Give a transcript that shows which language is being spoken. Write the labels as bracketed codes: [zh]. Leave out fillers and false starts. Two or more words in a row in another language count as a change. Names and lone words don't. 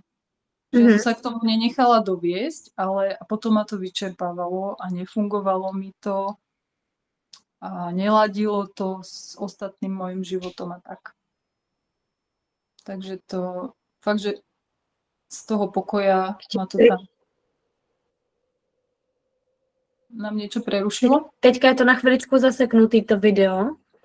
[sk] Že ja som sa k tomu nenechala doviesť, ale potom ma to vyčerpávalo a nefungovalo mi to a neladilo to s ostatným mojim životom a tak. Takže to fakt, že z toho pokoja ma to tam nám niečo prerušilo. [cs] Teďka je to na chviličku zaseknutý to video.